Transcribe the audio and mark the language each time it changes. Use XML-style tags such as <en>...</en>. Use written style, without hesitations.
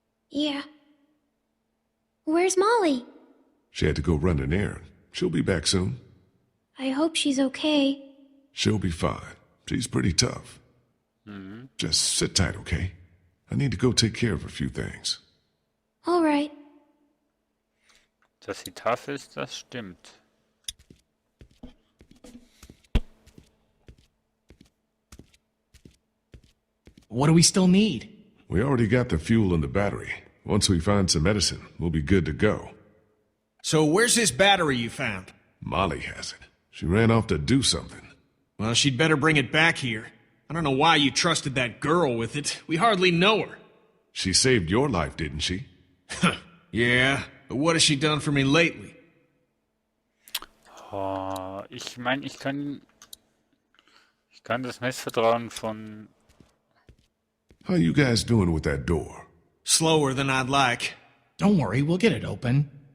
<en>Yeah. Where's Molly? She had to go run an errand. She'll be back soon. I hope she's okay. She'll be fine. She's pretty tough. Just sit tight, okay? I need to go take care of a few things. All right.</en> <de>Dass sie tough ist, das stimmt.</de> <en>What do we still need? We already got the fuel and the battery. Once we find some medicine, we'll be good to go. So where's this battery you found? Molly has it. She ran off to do something. Well, she'd better bring it back here. I don't know why you trusted that girl with it. We hardly know her. She saved your life, didn't she? Yeah, but what has she done for me lately?</en> <de>Oh, ich meine, ich kann das Messvertrauen von...</de> <en>How you guys doing with that door? Slower than I'd like. Don't worry, we'll get it open.</en>